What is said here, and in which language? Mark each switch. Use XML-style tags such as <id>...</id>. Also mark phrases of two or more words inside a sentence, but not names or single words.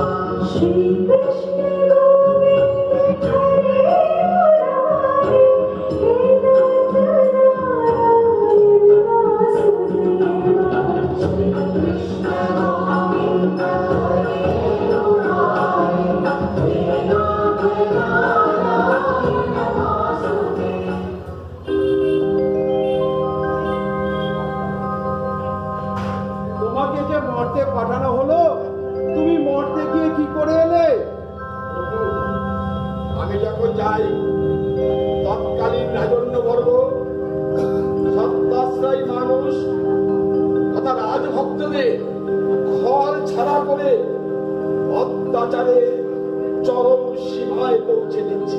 <sa>श्री कृष्ण गोविंद हरे मुरारी, हे नाथ नारायण वासुदेवा। श्री कृष्ण गोविंद हरे मुरारी, हे नाथ नारायण वासुदेवा।</sa> <bn>তোমাকে যে মর্তে পাঠানো হলো, তুমি মর্তে গিয়ে কি করে এলে? আমি যখন যাই, তৎকালীন রাজন্যবর্গ, সত্যাশ্রয়ী মানুষ তথা রাজভক্তদের খল ছাড়া করে অত্যাচারে চরম সীমায় পৌঁছে দিচ্ছে।</bn>